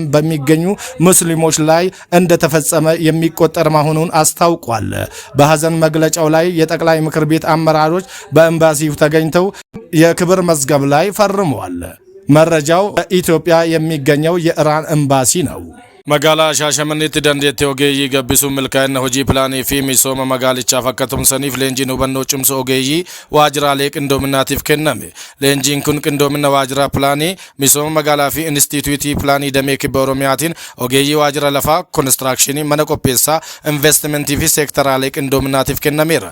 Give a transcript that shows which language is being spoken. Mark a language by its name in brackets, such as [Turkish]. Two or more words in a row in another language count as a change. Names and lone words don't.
[Amharic] በሚገኙ ሙስሊሞች ላይ እንደተፈጸመ የሚቆጠር መሆኑን አስታውቋል። በሐዘን መግለጫው ላይ የጠቅላይ ምክር ቤት አመራሮች በኤምባሲው ተገኝተው የክብር መዝገብ ላይ ፈርመዋል። መረጃው በኢትዮጵያ የሚገኘው የኢራን ኤምባሲ ነው። መጋላ ሻሸመኔtti [Oromo] dandeetti ogeeyyii gabbisuu milkaa'ina hojii pilaanii fi misooma magaalichaaf akka tumsaniif leenjiin hubannoo cimsu ogeeyyii waajjiraalee qindoominaatiif kenname. Leenjiin kun qindoomina waajjira pilaanii misooma magaalaa fi instituutii pilaanii damee kibba Oromiyaatiin ogeeyyii waajjira lafaa konistirakshinii mana qopheessaa investimentii fi seektaraalee qindoominaatiif kennameera.